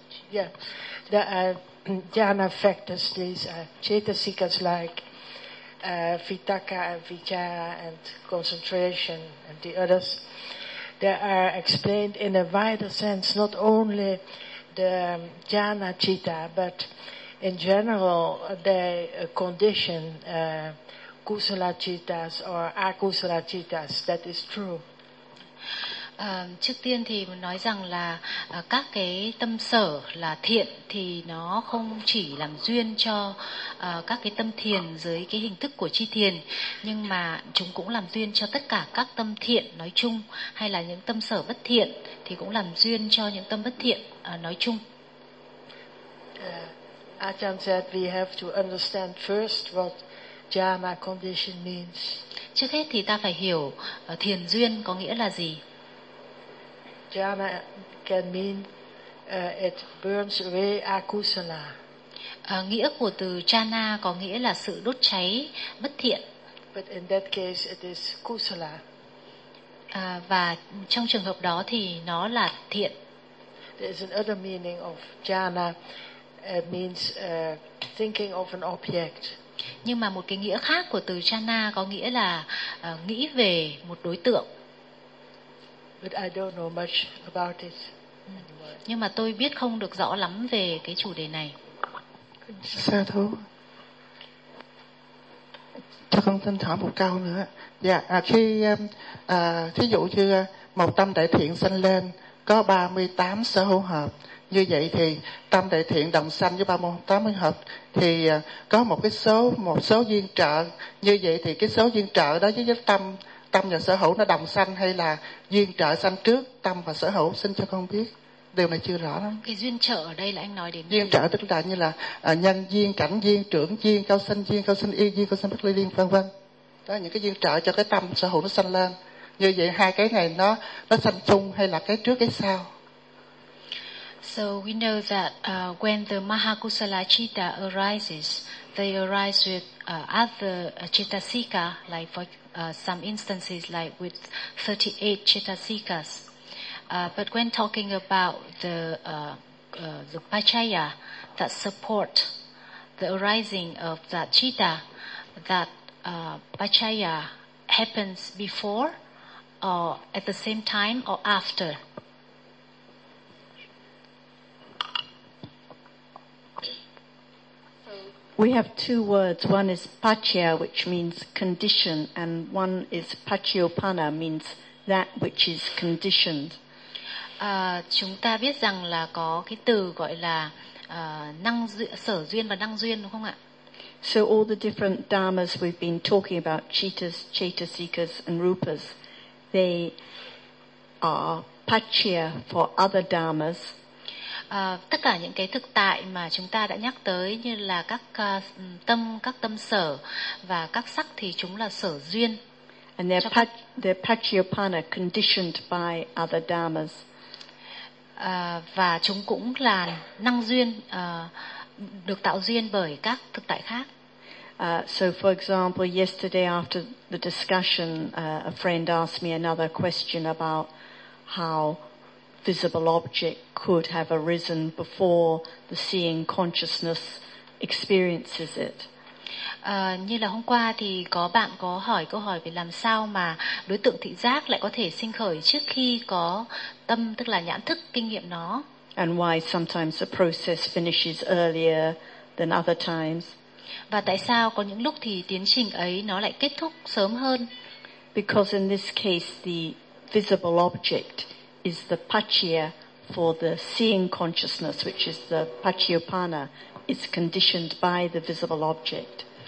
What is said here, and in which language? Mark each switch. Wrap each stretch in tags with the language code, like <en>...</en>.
<en>Yeah, the jhana factors, these are cetasikas like vitakka and vichara and concentration and the others. They are explained in a wider sense, not only the jhana citta, but in general they condition kusala cittas or akusala cittas. That is true.</en> <vi>Trước tiên thì mình nói rằng là các cái tâm sở là thiện thì nó không chỉ làm duyên cho các cái tâm thiền dưới cái hình thức của chi thiền, nhưng mà chúng cũng làm duyên cho tất cả các tâm thiện nói chung, hay là những tâm sở bất thiện thì cũng làm duyên cho những tâm bất thiện nói chung.</vi> <en>Ajahn said we have to understand first what jhana condition means.</en> <vi>Trước hết thì ta phải hiểu thiền duyên có nghĩa là gì.</vi> <en>Jhana can mean it burns away akusala.</en> <vi>Nghĩa của từ jhana có nghĩa là sự đốt cháy bất thiện.</vi> <en>But in that case it is kusala.</en> <vi>Và trong trường hợp đó thì nó là thiện.</vi> <en>There is another meaning of jhana. It means thinking of an object.</en> <vi>Nhưng mà một cái nghĩa khác của từ jhana có nghĩa là nghĩ về một đối tượng.</vi> <en>But I don't know much about it.</en> <vi>Nhưng mà tôi biết không được rõ lắm về cái chủ đề này. Sa thú. Cho con xin hỏi một câu nữa. Dạ, khi thí dụ như một tâm đại thiện sanh lên có 38 sở hữu hợp, như vậy thì tâm đại thiện đồng sanh với 38 hợp thì có một số duyên trợ, như vậy thì cái số duyên trợ đó với tâm và sở hữu nó đồng sanh, hay là duyên trợ sanh trước tâm và sở hữu? Xin cho con biết, điều này chưa rõ lắm. Cái duyên trợ ở đây là anh nói đến duyên trợ, tức là như là nhân duyên, cảnh duyên, trưởng duyên, cao sanh duyên, cao sanh y duyên, cao sanh bất ly duyên, vân vân. Đó, những cái duyên trợ cho cái tâm sở hữu nó sanh lên. Như vậy hai cái này nó sanh chung hay là cái trước cái sau?</vi> <en>So we know that when the Mahakusala citta arises, they arise with other cittasika, like for some instances like with 38 cittasikas. But when talking about the pachaya that support the arising of that citta, that pachaya happens before or at the same time or after? So We have two words. One is paccia, which means condition, and one is pacciopanna, means that which is conditioned.</en> <vi>Chúng ta biết rằng là có cái từ gọi là năng sở duyên và năng duyên, đúng không ạ?</vi> <en>So all the different dharmas we've been talking about, cittas, cetasikas, and rupas, they are paccia for other dharmas.</en> <vi>Tất cả những cái thực tại mà chúng ta đã nhắc tới như là các tâm sở và các sắc thì chúng là sở duyên.</vi> <en>And they're pacciopanna, conditioned by other dharmas.</en> <vi>Và chúng cũng là năng duyên, được tạo duyên bởi các thực tại khác.</vi> <en>So for example, yesterday after the discussion, a friend asked me another question about how visible object could have arisen before the seeing consciousness experiences it.</en> <vi>Như là hôm qua thì có bạn có hỏi câu hỏi về làm sao mà đối tượng thị giác lại có thể sinh khởi trước khi có tâm, tức là nhãn thức kinh nghiệm nó.</vi> <en>And why sometimes the process finishes earlier than other times.</en> <vi>Và tại sao có những lúc thì tiến trình ấy nó lại kết thúc sớm hơn?</vi> <en>Because in this case the visible object is the paccia for the seeing consciousness, which is the pacciopanna. It's conditioned by the visible object.</en>